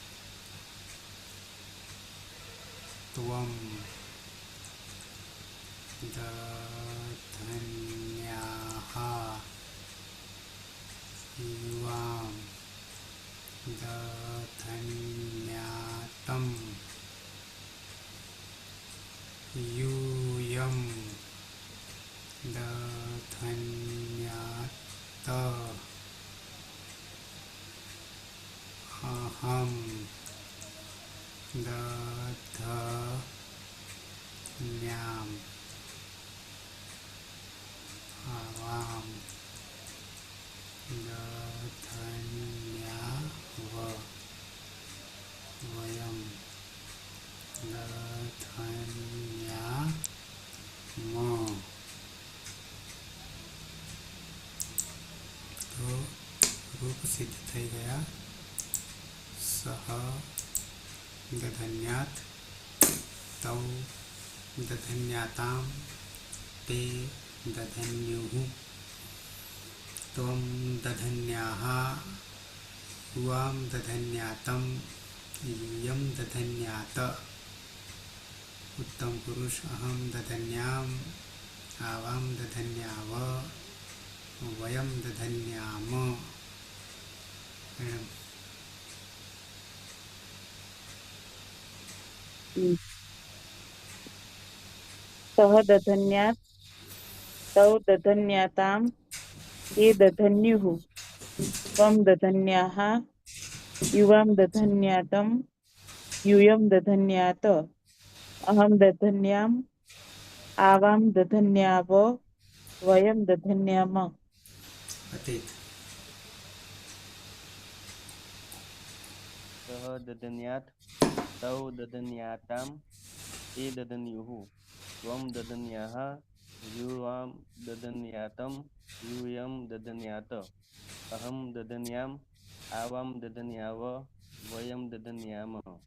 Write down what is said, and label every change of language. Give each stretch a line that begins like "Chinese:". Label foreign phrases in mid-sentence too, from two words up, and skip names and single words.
Sanskrit: ત્વમ દધન્યાહ યુવામ દધન્યાતમ यूयम दधन्यात अहम दधन्याम आवाम दधन्याव वयम દધન્યામ.
Gujarati: તો રૂપ સિદ્ધ થઈ ગયા.
Sanskrit: સહ દધન્યાત તૌ દધન્યાતામ તે દધન્યુઃ ત્વમ દધન્યાહ યુવામ દધન્યાતમ यूयम दधन्यात. उत्तम पुरुष अहम दधन्याम आवाम दधन्याव वयम दधन्याम. સહ દધન્યાત તૌ દધન્યાતામ એ દધન્યુઃ ત્વમ દધન્યાહ યુવામ દધન્યાતમ यूयम दधन्यात अहम दधन्याम आवाम दधन्याव वयम दधन्याम. अतीत. સહ દધન્યાત तौ ददन्यातां ते ददन्युः त्वं ददन्याः युवां ददन्यातं यूयं ददन्यात अहं ददन्याम् आवां ददन्याव वयं ददन्यामः